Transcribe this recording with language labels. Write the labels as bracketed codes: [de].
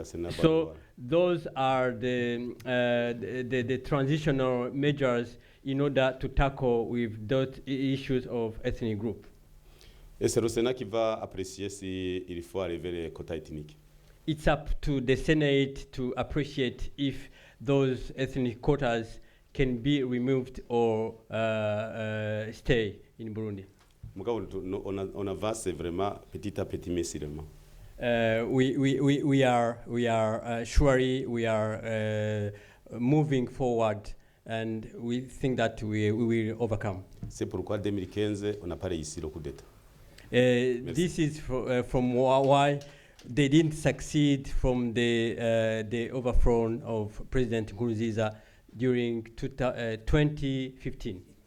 [en] So those are the transitional measures in order to tackle with those issues of ethnic group. [fr] Est-ce le Sénat qui va apprécier si il faut arriver les quotas ethniques? [en] It's up to the Senate to appreciate if those ethnic quotas can be removed or stay in Burundi. [fr] On avance vraiment petit à petit, mais sûrement. [en] We are surely we are moving forward, and we think that we will overcome. [fr] C'est pourquoi 2015 on n'a pas réussi le coup d'État. [en] This is from why they didn't succeed from the overthrow of President Nkurunziza during 2015.